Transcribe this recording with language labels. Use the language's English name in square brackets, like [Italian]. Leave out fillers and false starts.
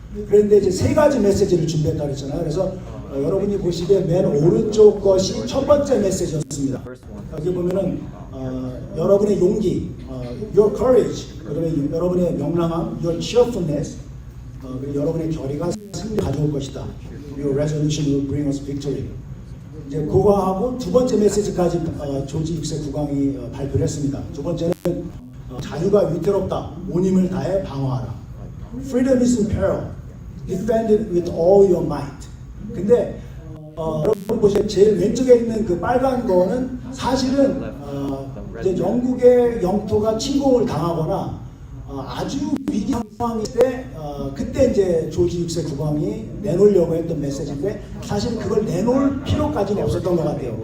[Korean] 그런데 이제 세 가지 메시지를 준비했다고 했잖아요. 그래서 여러분이 보시기에 맨 오른쪽 것이 첫 번째 메시지였습니다. 여기 보면은 여러분의 용기, [English] your courage, [Korean] 그다음에 여러분의 명랑함, [English] your cheerfulness, [Korean] 그리고 여러분의 결의가 승리 가져올 것이다. [English] Your resolution will bring us victory. [Korean] 이제 그거하고 두 번째 메시지까지 조지 6세 국왕이 발표를 했습니다. 두 번째는 자유가 위태롭다. 온 힘을 다해 방어하라. [English] Freedom is in peril. Defend it with all your might. [Korean] 근데 여러분 보시면 제일 왼쪽에 있는 그 빨간 거는 사실은 이제 영국의 영토가 침공을 당하거나 아주 위기 상황일 때 그때 이제 조지 6세 국왕이 내놓으려고 했던 메시지인데 사실 그걸 내놓을 필요까지는 없었던 것 같아요.